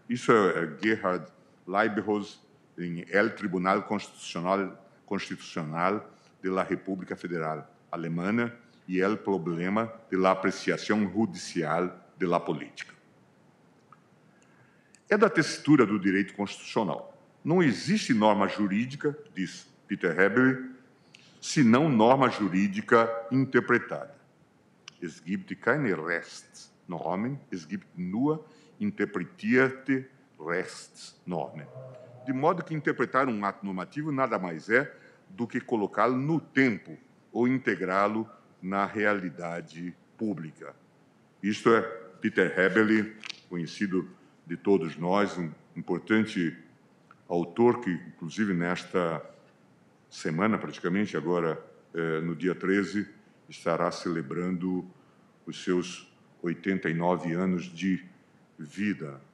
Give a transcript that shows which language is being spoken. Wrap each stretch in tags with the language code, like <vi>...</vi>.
<pt>Isso é Gerhard Leiberholz, em</pt> <es>El Tribunal Constitucional de la República Federal Alemana, e el problema de la apreciação judicial de la política.</es> <pt>É da tessitura do direito constitucional. Não existe norma jurídica, diz Peter Hebel, senão norma jurídica interpretada.</pt> <de>Es gibt keine Rechtsnormen, es gibt nur interpretierte Rechtsnormen.</de> <pt>De modo que interpretar um ato normativo nada mais é do que colocá-lo no tempo ou integrá-lo na realidade pública. Isto é Peter Hebel, conhecido de todos nós, um importante autor que, inclusive, nesta semana, praticamente, agora, no dia 13, estará celebrando os seus 89 anos de vida.</pt>